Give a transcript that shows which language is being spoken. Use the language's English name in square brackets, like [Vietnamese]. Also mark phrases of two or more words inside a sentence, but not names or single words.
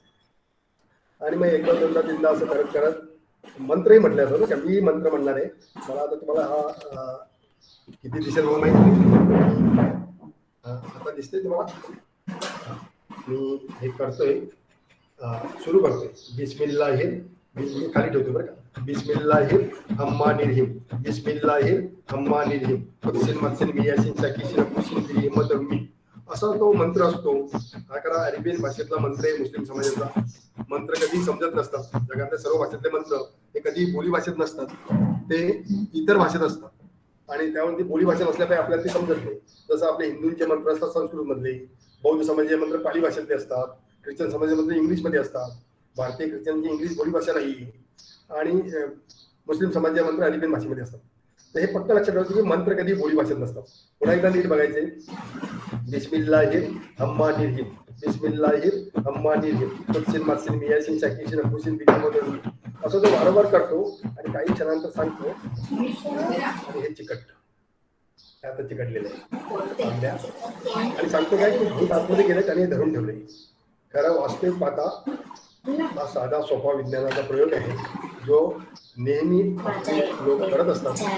[Marathi] आणि मग एकदा दोनदा तीनदा असं करत करत मंत्रही म्हटलं जातं का. मी मंत्र म्हणणार आहे. मला आता तुम्हाला हा किती दिसेल मला माहिती नाही. आता दिसते तुम्हाला. मी हे करतोय सुरू करतोय. बिस्मिल्लाहिर मी खाली ठेवतो बरं का. [Arabic] بسم الله الرحمن الرحيم. بسم الله الرحمن الرحيم. तफसील मत्सिल मियासिन साकिशिन कुशिन दिली मदमी [Marathi] असा तो मंत्र असतो. हा करा अरेबियन भाषेतला मंत्र आहे. मुस्लिम समाजाचा मंत्र कधी समजत नसतात. जगातल्या सर्व भाषेतले मंत्र हे कधी बोली भाषेत नसतात. ते इतर भाषेत असतात आणि त्यामध्ये बोली भाषा नसल्यामुळे आपल्याला ते समजत नाही. जसं आपले हिंदूंचे मंत्र असतात संस्कृत मधले, बौद्ध समाजाचे मंत्र पाली भाषेतले असतात, ख्रिश्चन समाजाचे मंत्र इंग्लिश मध्ये असतात. भारतीय ख्रिश्चनची इंग्लिश बोली भाषा नाही आणि मुस्लिम समाजाचे मंत्र अरेबियन भाषेमध्ये असतात. तर हे फक्त लक्षात ठेवायचं की मंत्र कधी बोली भाषेत नसतात. पुन्हा एकदा नीट बघायचे. [Arabic] بسم الله الرحمن الرحيم. بسم الله الرحمن الرحيم. तफसील मत्सिल मियासिन साकिशिन कुशिन दिली मदमी [Marathi] असं तो वारंवार करतो आणि काही क्षणांतर सांगतो आणि हे चिकटतं. आता चिकटलेलं आहे आणि सांगतो काय की भूत आतमध्ये गेले त्याने धरून ठेवले. खरं वास्तविक पाहता हा साधा सोपा विज्ञानाचा प्रयोग आहे जो नेहमी आपले लोक करत असतात.